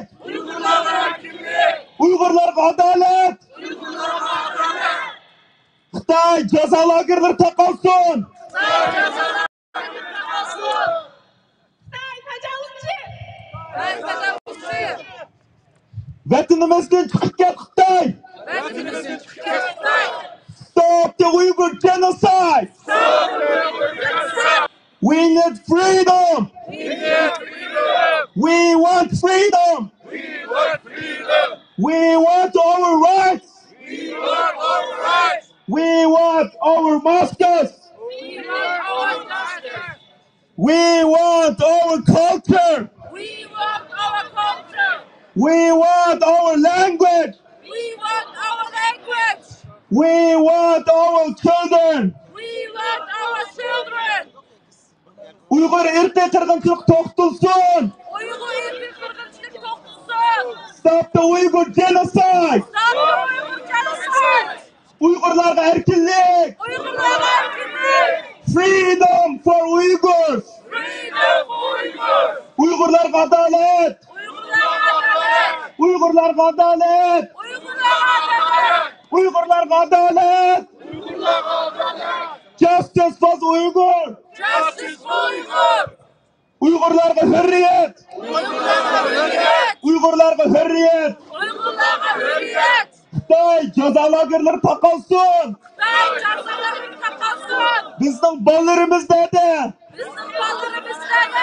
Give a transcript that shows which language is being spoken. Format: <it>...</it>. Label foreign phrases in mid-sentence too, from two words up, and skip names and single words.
<ug>Uyg'urlarga adalet. Xitoy jazo lagerlari taqalsin. Vatanimizdan chiqib ket Xitoy.</ug> <en>Stop the Uyghur genocide. We need freedom. We want freedom. We want our rights. We want our masters. We want our culture. We want our language. We want our children.</en> <ug>Uyghur irqiy qirg'inchilik to'xtatilsin. Uyghur irqiy qirg'inchilik to'xtatilsin.</ug> <en>Stop the Uyghur genocide. Stop the Uyghur genocide.</en> <ug>Uyg'urlarga erkinlik. Uyg'urlarga erkinlik.</ug> <en>Freedom for Uyghurs. Freedom for Uyghurs.</en> <ug>Uyg'urlarga adolat. Uyg'urlarga adolat. Uyg'urlarga adolat. Uyg'urlarga adolat. Uyg'urlarga adolat. Uyg'urlarga adolat.</ug> <en>Justice for Uyghur. Justice for Uyghur.</en> <ug>Uyg'urlarga hurriyat. Uyg'urlarga hurriyat. Uyg'urlarga hurriyat. Uyg'urlarga hurriyat. Xitoy jazo lagerlari taqalsin. Xitoy jazo lagerlari taqalsin. Bizning bolalarimiz dedi. Bizning bolalarimiz dedi.</ug>